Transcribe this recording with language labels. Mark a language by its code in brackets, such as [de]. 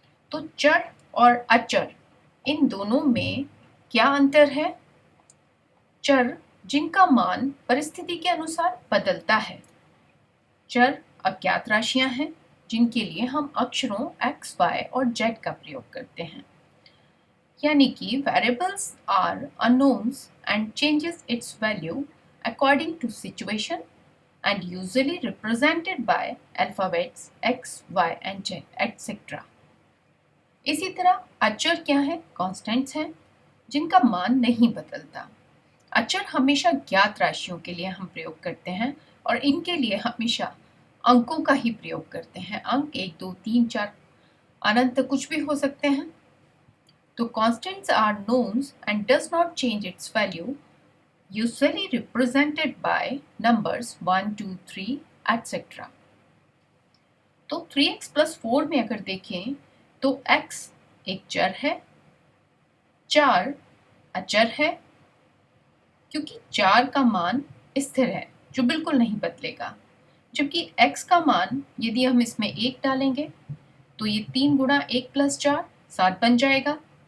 [hi] तो चर और अचर, इन दोनों में क्या अंतर है? चर जिनका मान परिस्थिति के अनुसार बदलता है। चर अज्ञात राशियां हैं जिनके लिए हम अक्षरों x, y और z का प्रयोग करते हैं। यानी कि [en] variables are unknowns and changes its value according to situation and usually represented by alphabets x, y and z etc. [hi] इसी तरह अचर क्या है? कांस्टेंट्स हैं जिनका मान नहीं बदलता। अचर हमेशा ज्ञात राशियों के लिए हम प्रयोग करते हैं और इनके लिए हमेशा अंकों का ही प्रयोग करते हैं। अंक 1, 2, 3, 4 अनंत कुछ भी हो सकते हैं। [en] तो constants are knowns and does not change its value, usually represented by numbers 1, 2, 3, etc. [hi] तो 3x plus 4 में अगर देखें तो x एक चर है, 4 अचर है, क्योंकि 4 का मान स्थिर है जो बिल्कुल नहीं बदलेगा। जबकि x का मान यदि हम इसमें 1 डालेंगे तो ये 3 गुणा 1 प्लस 4 7 बन जाएगा।